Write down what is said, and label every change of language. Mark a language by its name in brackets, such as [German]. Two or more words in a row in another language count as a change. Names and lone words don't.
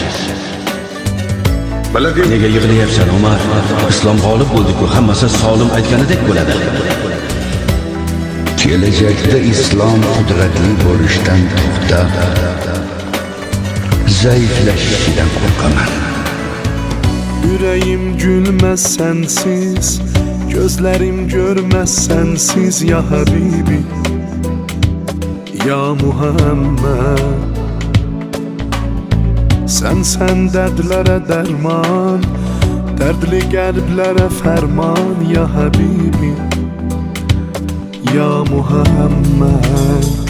[Uzbek] Nega yig'layapsan, Umar? Islom g'olib bo'ldi-ku, hammasi solim aytganidek bo'ladi. Kelajakda islom qudratli bo'lishdan to'xtab, zaiflashishidan qo'rqaman. [Turkish] Yüreğim gülmez sensiz, gözlerim görmez sensiz [Arabic] يا حبيبي، يا محمد. [Turkish] Sen dertlere derman, dertli kalplere ferman [Arabic] يا حبيبي، يا محمد.